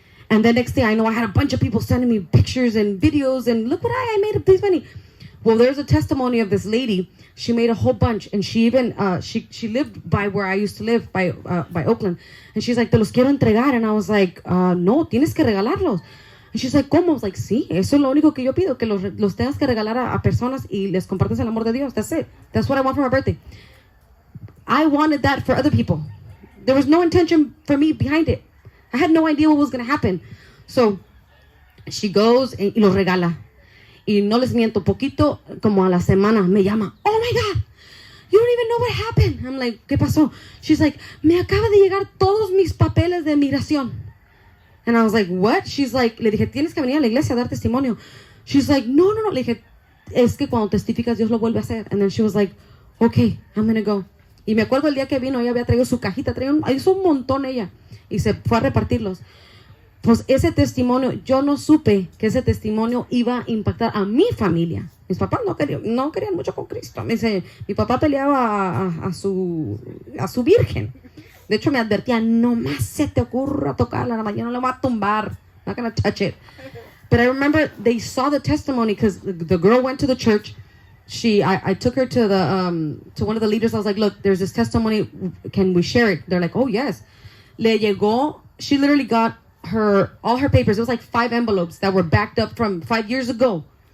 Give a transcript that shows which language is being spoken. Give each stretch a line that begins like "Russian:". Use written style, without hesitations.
English: And the next thing I know, I had a bunch of people sending me pictures and videos and look what I made of this money. Well, there's a testimony of this lady. She made a whole bunch, and she even she lived by where I used to live, by Oakland. And she's like,
Spanish: te los quiero entregar.
English: And I was like,
Spanish: no, tienes que regalarlos.
English: And she's like,
Spanish: ¿cómo?
English: I was like,
Spanish: sí, eso es lo único que yo pido, que los tengas que regalar a personas y les compartes el amor de Dios.
English: That's it. That's what I want for my birthday. I wanted that for other people. There was no intention for me behind it. I had no idea what was going to happen. So she goes
Spanish: y los regala. Y no les miento, poquito, como a la semana, me llama.
English: Oh my God, you don't even know what happened. I'm like,
Spanish: ¿qué pasó?
English: She's like,
Spanish: me acaba de llegar todos mis papeles de migración.
English: And I was like, what? She's like,
Spanish: le dije, tienes que venir a la iglesia a dar testimonio.
English: She's like, no.
Spanish: Le dije, es que cuando testificas, Dios lo vuelve a hacer.
English: And then she was like, okay, I'm going to go.
Spanish: Y me acuerdo el día que vino, ella había traído su cajita, hizo un montón ella. Y se fue a repartirlos. Pues ese testimonio, yo no supe que ese testimonio iba a impactar a mi familia. Mis papás no querían mucho con Cristo. Me dice, mi papá peleaba a su virgen. De hecho, me advertía, no más se te ocurra tocarla, yo no la voy a tumbar.
English: Not gonna touch it. But I remember they saw the testimony because the girl went to the church. I took her to to one of the leaders. I was like, look, there's this testimony. Can we share it? They're like, oh, yes.
Spanish: Le llegó,
English: she literally got all her papers. It was like 5 envelopes that were backed up from 5 years ago.